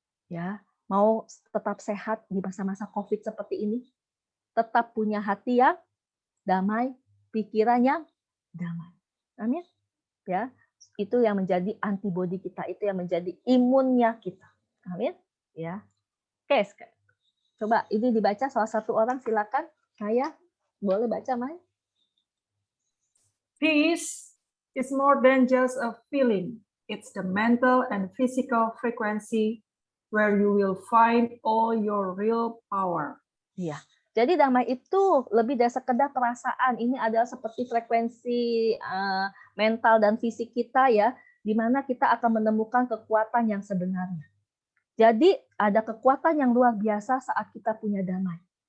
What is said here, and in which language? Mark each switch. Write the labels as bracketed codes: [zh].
[id] Ya, mau tetap sehat di masa-masa COVID seperti ini, tetap punya hati yang damai, pikirannya damai. Amin. Ya, itu yang menjadi antibodi kita, itu yang menjadi imunnya kita. Amin. Ya. Oke, coba ini dibaca salah satu orang, silakan. Saya boleh baca, Mai? [en] Peace is more than just a feeling. It's the mental and physical frequency where you will find all your real power. [id] Iya. Jadi damai itu lebih dari sekedar perasaan. Ini adalah seperti frekuensi mental dan fisik kita ya, di mana kita akan menemukan kekuatan yang sebenarnya. Jadi ada kekuatan yang luar biasa saat kita punya damai.